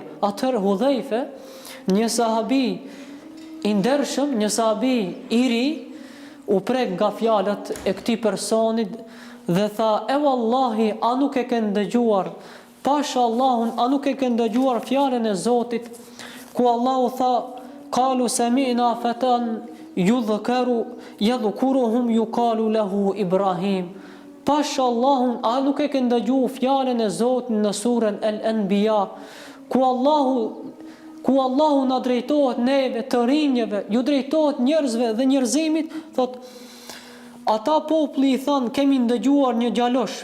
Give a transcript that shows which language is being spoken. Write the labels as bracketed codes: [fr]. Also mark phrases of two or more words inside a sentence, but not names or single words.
[sq] Atëherë Hudhaife, një sahabi i ndershëm, një sahabi i ri, u prek nga fjalët e këtij personit dhe tha: e wallahi, a nuk e ke ndëgjuar, pasha Allahun, a nuk e ke ndëgjuar fjalën e Zotit, ku Allahu tha: [ar] قالوا سمعنا فتى يذكرهم يقال له إبراهيم. [sq] Pasha Allahun, a nuk e ke ndëgjuar fjalën e Zotit në surën Al-Anbiya, ku Allahu na drejtohet neve, të rinjeve, ju drejtohet njerëzve dhe njerëzimit, thot: ata populli i thanë: kemi ndëgjuar një gjalosh.